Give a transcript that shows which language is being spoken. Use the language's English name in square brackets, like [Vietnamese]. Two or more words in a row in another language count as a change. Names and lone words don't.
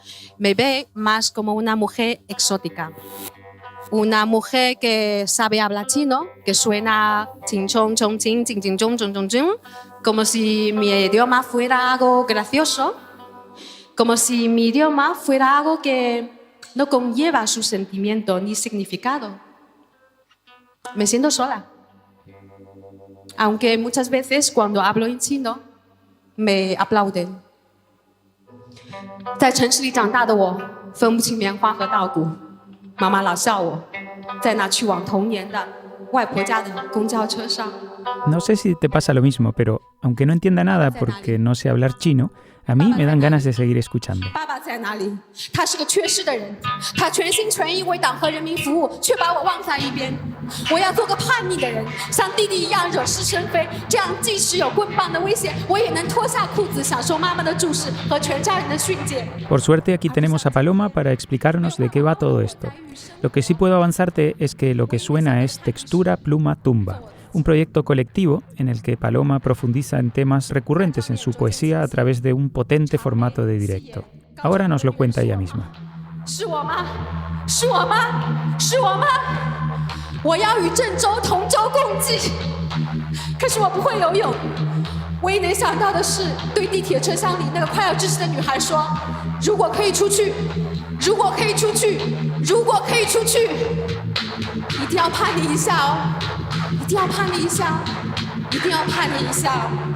[Spanish] Me ve más como una mujer exótica. Una mujer que sabe hablar chino, que suena como si mi idioma fuera algo gracioso, como si mi idioma fuera algo que no conlleva su sentimiento ni significado. Me siento sola. Aunque muchas veces cuando hablo en chino me aplauden. [Chinese] 在城市里长大的我，分不清棉花和稻谷。妈妈老笑我，在那去往童年的外婆家的公交车上。 [Spanish] No sé si te pasa lo mismo, pero aunque no entienda nada porque no sé hablar chino, a mí me dan ganas de seguir escuchando. [Chinese] 爸爸在哪里？他是个缺失的人，他全心全意为党和人民服务，却把我忘在一边。我要做个叛逆的人，像弟弟一样惹是生非，这样即使有棍棒的威胁，我也能脱下裤子，享受妈妈的注视和全家人的训诫。 [Spanish] Por suerte aquí tenemos a Paloma para explicarnos de qué va todo esto. Lo que sí puedo avanzarte es que lo que suena es Textura Pluma Tumba, un proyecto colectivo en el que Paloma profundiza en temas recurrentes en su poesía a través de un potente formato de directo. Ahora nos lo cuenta ella misma. [Chinese] 是我吗？是我吗？是我吗？我要与郑州同舟共济，可是我不会游泳。唯一能想到的是，对地铁车厢里那个快要窒息的女孩说：“如果可以出去，如果可以出去，如果可以出去，一定要叛逆一下哦，一定要叛逆一下，一定要叛逆一下哦。”